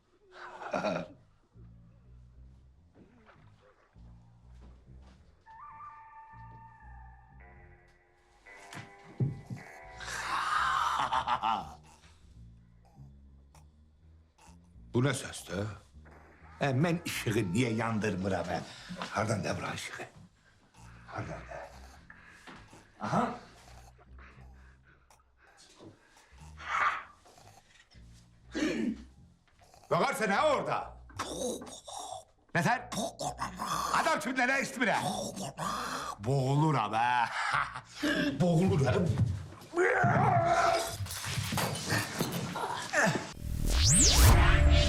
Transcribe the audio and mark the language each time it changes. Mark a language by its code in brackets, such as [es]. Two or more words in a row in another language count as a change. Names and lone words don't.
[az] Bu ne səsdir? Mən işığı niye yandırmıram hə? Hardan da bura işığı? Hardan da? Aha. [tr] Bakarsa ne orada? Ne sen? Adam şimdi ne istemire? [az] Boğulur ama. Boğulur ha.